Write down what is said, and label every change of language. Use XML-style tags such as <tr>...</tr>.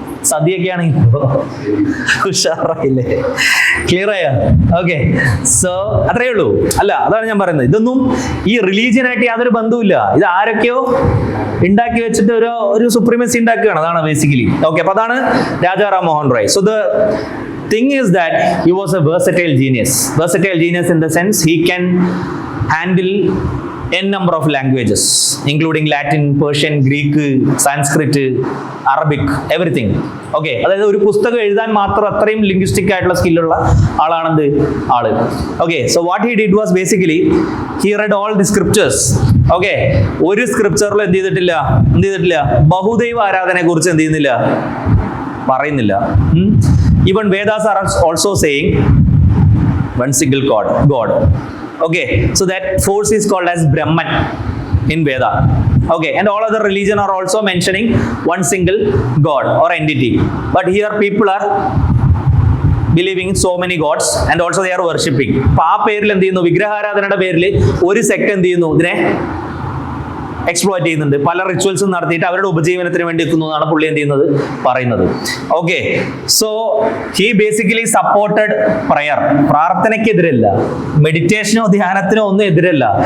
<ml>സദ്യയൊക്കെയാണ് ഉഷാറായില്ലേ? Clear ആയ? Okay. So അത്രയേ ഉള്ളൂ. അല്ല, അതാണ് ഞാൻ പറയുന്നത്. ഇതൊന്നും ഈ റിലീജിയനായിട്ട് യാതൊരു ബന്ധവുമില്ല. ഇത് ആരൊക്കെയോ ഉണ്ടാക്കി വെച്ചിട്ട് ഒരു സുപ്രീമസി ഉണ്ടാക്കുകയാണ്. അതാണ് ബേസിക്കലി. ഓക്കെ. അപ്പൊ അതാണ് Raja Ram Mohan Roy.</ml> <en>So the thing is that he was a versatile genius in the sense he can handle n number of languages including Latin, Persian, Greek, Sanskrit, Arabic, everything. Okay.</en> <ml>അതായത് ഒരു പുസ്തകം എഴുതാൻ മാത്രം അത്രയും ലിംഗ്വിസ്റ്റിക് ആയിട്ടുള്ള സ്കില്ലുള്ള ആളാണെന്ത് ആള്.</ml> <en>Okay. So what he did was basically he read all the scriptures. Okay.</en> <ml>ഒരു സ്ക്രിപ്ചറിലും എന്ത് ചെയ്തിട്ടില്ല ബഹുദൈവ ആരാധനയെ കുറിച്ച് എന്ത് ചെയ്യുന്നില്ല, പറയുന്നില്ല.</ml> <en>Even Vedas are also saying one single God. Okay. So that force is called as Brahman in Veda. Okay. And all other religion are also mentioning one single God or entity. But here people are believing in so many gods and also they are worshipping.</en> <ml>അപ്പൊ ആ പേരിൽ എന്ത് ചെയ്യുന്നു? വിഗ്രഹാരാധനയുടെ പേരിൽ ഒരു സെക്ട് എന്ത് ചെയ്യുന്നു? ഇതിനെ എക്സ്പ്ലോയിറ്റ് ചെയ്യുന്നുണ്ട്. പല റിച്വൽസും നടത്തിയിട്ട് അവരുടെ ഉപജീവനത്തിന് വേണ്ടി എത്തുന്നു എന്നാണ് പുള്ളി എന്ത് ചെയ്യുന്നത്? പറയുന്നത്. Okay.</ml> <en>So he basically supported prayer.</en> <ml>പ്രാർത്ഥനയ്ക്കെതിരല്ല, മെഡിറ്റേഷനോ ധ്യാനത്തിനോ ഒന്നും എതിരല്ല.</ml>